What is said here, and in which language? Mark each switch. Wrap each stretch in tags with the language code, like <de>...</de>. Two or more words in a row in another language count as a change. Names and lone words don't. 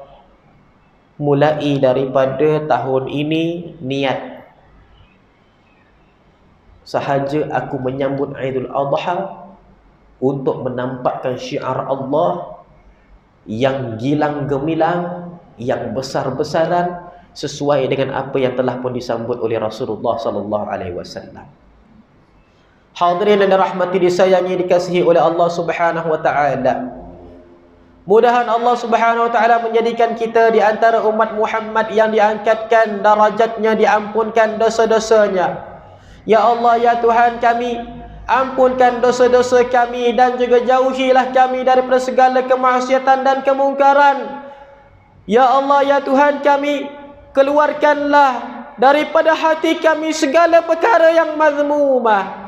<ms>Mulai daripada tahun ini, niat sahaja aku menyambut Aidul Adha untuk menampakkan syiar Allah yang gilang gemilang, yang besar-besaran, sesuai dengan apa yang telah pun disambut oleh Rasulullah</ms> <ar>صلى الله عليه وسلم.</ar> <ms>Hadirin yang dirahmati, disayangi, dikasihi oleh Allah</ms> <ar>سبحانه وتعالى.</ar> <ms>Mudahan Allah</ms> <ar>سبحانه وتعالى</ar> <ms>menjadikan kita di antara umat Muhammad yang diangkatkan darajatnya, diampunkan dosa-dosanya. Ya Allah, ya Tuhan kami, ampunkan dosa-dosa kami dan juga jauhilah kami daripada segala kemaksiatan dan kemungkaran. Ya Allah, ya Tuhan kami, keluarkanlah daripada hati kami segala perkara yang mazmumah.</ms>